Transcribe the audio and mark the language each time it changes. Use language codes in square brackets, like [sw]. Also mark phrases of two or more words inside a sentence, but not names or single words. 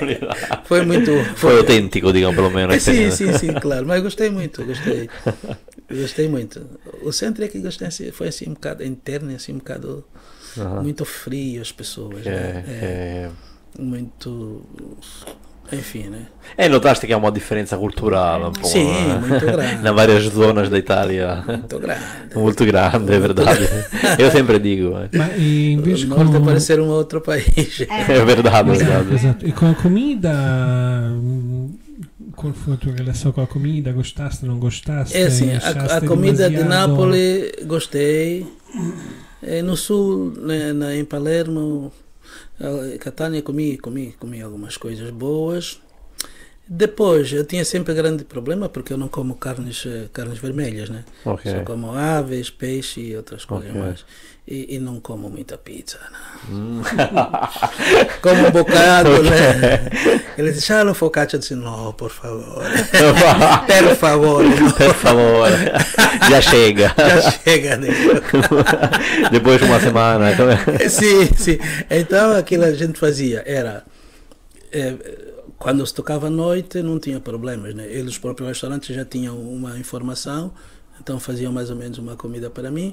[pt] Foi autêntico, digamos, pelo menos. Sim, claro, mas gostei muito. Gostei muito. O centro é que gostei, foi assim um bocado interno, assim um bocado muito frio as pessoas, né? Muito, enfim, né? [it] E notaste che ha una differenza culturale un po', Sì, molto grande. in varie zone d'Italia. [pt] Muito grande. [it] Molto grande, è verdade. Io sempre dico. Ma invece [pt] Volta a parecer um outro país. È verdade, è verdade. [it] Esatto. E con la comida, qual fu la tua relazione con la comida? [pt] Gostaste, non gostaste? É assim, a Achaste comida de demasiado? Nápoles gostei. No sul, em Palermo, Catania, comi algumas coisas boas. Depois, eu tinha sempre grande problema porque eu não como carnes vermelhas, né? Ok. Só como aves, peixe e outras coisas mais. E não como muita pizza, não. Como um bocado, né? Ele disse, [it] lo focaccia, [pt] eu disse, no, por favor. [it] Per favor. Per favore, già chega. [pt] Já chega, né? Depois de uma semana. Sim. Então, aquilo a gente fazia era... quando se tocava à noite, não tinha problemas, né? Eles, os próprios restaurantes, já tinham uma informação, então faziam mais ou menos uma comida para mim.